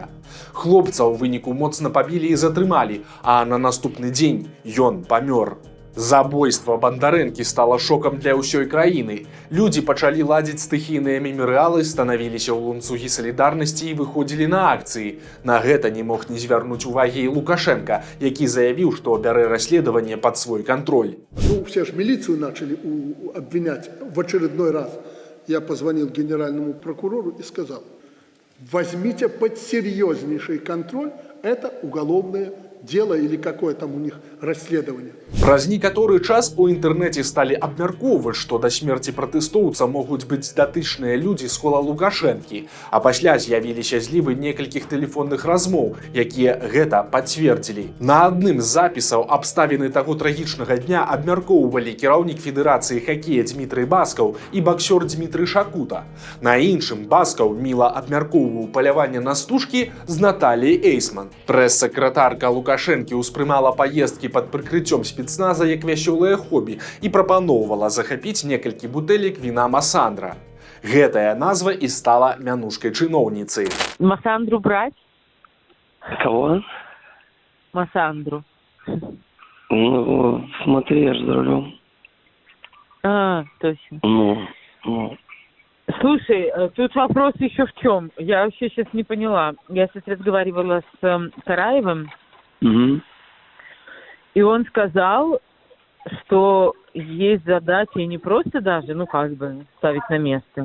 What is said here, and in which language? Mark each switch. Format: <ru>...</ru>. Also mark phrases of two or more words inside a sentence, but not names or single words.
<be>Хлопца ў выніку моцна пабілі і затрымалі, а на наступны дзень ён памёр. Забойства Бондарэнкі стала шокам для ўсёй краіны. Людзі пачалі ладзіць стыхійныя мемарыялы, станавіліся ў ланцугі салідарнасці і выходзілі на акцыі. На гэта не мог не звярнуць увагі і Лукашенко, які заявіў, што бярэ расследаванне пад свой контроль.</be> <ru>Ну, все же милицию начали обвинять в очередной раз. Я позвонил генеральному прокурору и сказал: возьмите под серьезнейший контроль это уголовное дело или какое там у них расследование.</ru> <be>Праз некаторы час у інтэрнэце сталі абмяркоўваць, што да смерці пратэстоўца могуць быць датычныя людзі з кола Лукашэнкі, а пасля з'явіліся злівы некалькіх тэлефонных размоў, якія гэта пацвердзілі. На адным з запісаў абставіны таго трагічнага дня абмяркоўвалі кіраўнік Федэрацыі хакея Дмітрый Баскаў і баксёр Дмітрый Шакута. На іншым Баскаў міла абмяркоўваў паляванне на стужкі з Натальяй Эйсман. Прэс-сакратарка Лукашэнкі ўспрымала паездкі пад прыкрыццём спецназа як вясёлае хобі і прапаноўвала захапіць некалькі бутэлек віна Масандра. Гэтая назва і стала мянушкай чыноўніцы.</be> <ru>Масандру брать? Кого? Масандру. Ну, смотри, я же за рулем. А, точно. Ну. Слушай, тут вопрос еще в чем. Я вообще сейчас не поняла. Я сейчас разговаривала с Караевым, и он сказал, что есть задача, и не просто даже, ставить на место.</ru>